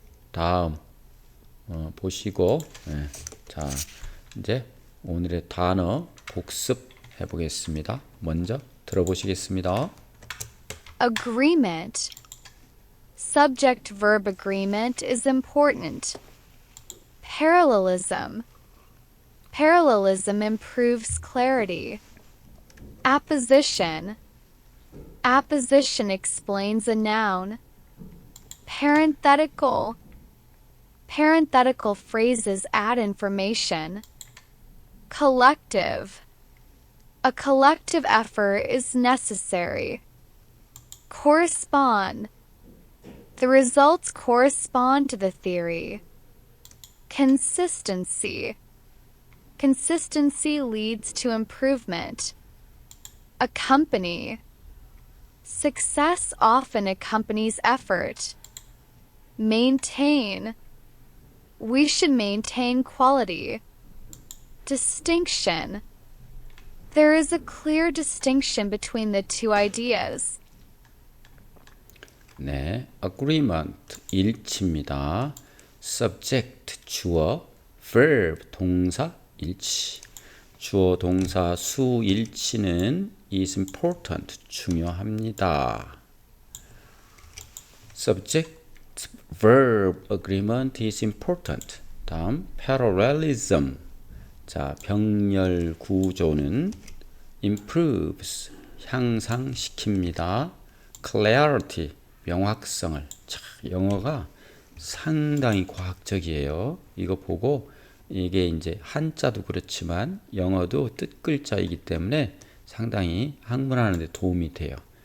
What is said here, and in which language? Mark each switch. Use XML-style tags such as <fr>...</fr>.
<ko>다음 보시고 자 이제 오늘의 단어 복습해 보겠습니다. 먼저 들어보시겠습니다.</ko> <en>Agreement. Subject-verb agreement is important. Parallelism. Parallelism improves clarity. Apposition. Apposition explains a noun. Parenthetical. Parenthetical phrases add information. Collective. A collective effort is necessary. Correspond. The results correspond to the theory. Consistency. Consistency leads to improvement. Accompany. Success often accompanies effort. Maintain. We should maintain quality. Distinction. There is a clear distinction between the two ideas.</en> <ko>네, agreement 일치입니다. subject 주어, verb 동사 일치. 주어 동사 수 일치는</ko> <en>is important</en> <ko>중요합니다.</ko> <en>subject verb agreement is important.</en> <ko>다음 parallelism. 자, 병렬 구조는 improves 향상시킵니다. clarity 명확성을. 자, 영어가 상당히 과학적이에요. 이거 보고 이게 이제 한자도 그렇지만 영어도 뜻 글자이기 때문에 상당히 학문하는 데 도움이 돼요.</ko>